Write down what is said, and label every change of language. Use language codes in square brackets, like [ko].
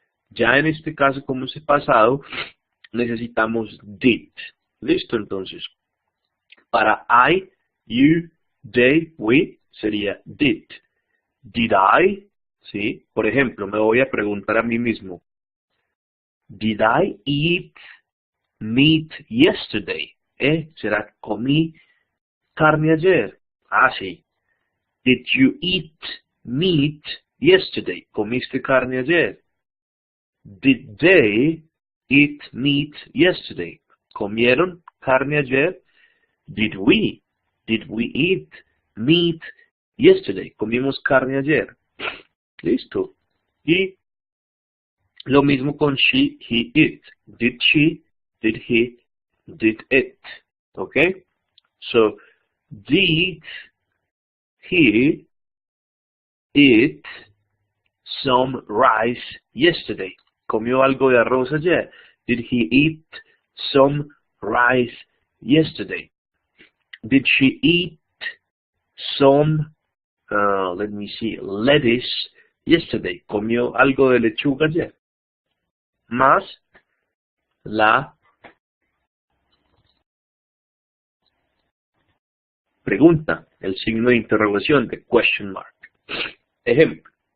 [es] Ya en este caso, como es pasado, necesitamos did. ¿Listo? Entonces, para I, you, they, we, sería did. [en] Did I? [es] ¿Sí? Por ejemplo, me voy a preguntar a mí mismo. [en] Did I eat meat yesterday? [es] ¿Será comí carne ayer? Ah, sí. [en] Did you eat meat yesterday? [es] ¿Comiste carne ayer? [en] Did they eat meat yesterday? [es] ¿Comieron carne ayer? [en] Did we eat meat yesterday? [es] ¿Comimos carne ayer? Listo. Y lo mismo con she, he, it. [en] Did she, did he, did it. Okay? So, did he eat some rice yesterday? [es] ¿Comió algo de arroz ayer? [en] Did he eat some rice yesterday? Did she eat some, lettuce yesterday? [es] ¿Comió algo de lechuga ayer? Más la pregunta, el signo de interrogación, de question mark. Ejemplo.